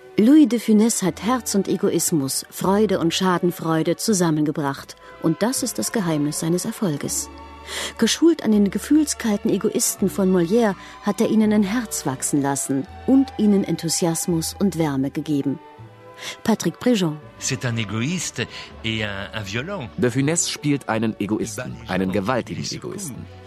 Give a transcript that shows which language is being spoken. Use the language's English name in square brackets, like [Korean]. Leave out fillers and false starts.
[German] Louis de Funès hat Herz und Egoismus, Freude und Schadenfreude zusammengebracht. Und das ist das Geheimnis seines Erfolges. Geschult an den gefühlskalten Egoisten von Molière, hat er ihnen ein Herz wachsen lassen und ihnen Enthusiasmus und Wärme gegeben. Patrick Préjean. [French] C'est un égoïste et un violent. [German] De Funès spielt einen Egoisten, einen gewaltigen Egoisten.